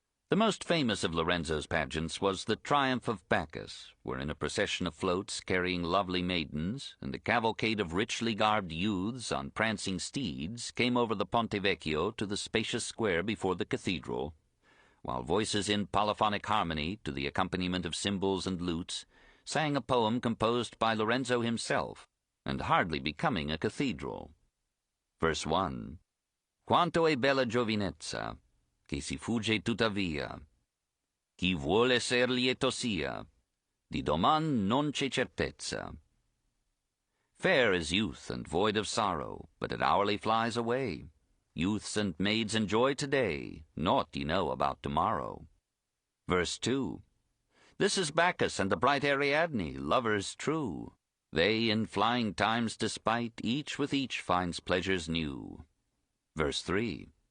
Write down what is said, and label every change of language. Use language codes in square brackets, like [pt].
[en] The most famous of Lorenzo's pageants was the Triumph of Bacchus, wherein a procession of floats carrying lovely maidens and a cavalcade of richly garbed youths on prancing steeds came over the Ponte Vecchio to the spacious square before the cathedral, while voices in polyphonic harmony, to the accompaniment of cymbals and lutes, sang a poem composed by Lorenzo himself, and hardly becoming a cathedral. Verse 1. [it] Quanto è bella giovinezza, che si fugge tuttavia. Chi vuole ser lieto sia, di doman non c'è certezza. [en] Fair is youth and void of sorrow, but it hourly flies away. Youths and maids enjoy today, naught ye know about tomorrow. Verse 2. This is Bacchus and the bright Ariadne, lovers true. They, in flying time's despite, each with each finds pleasures new. Verse 3.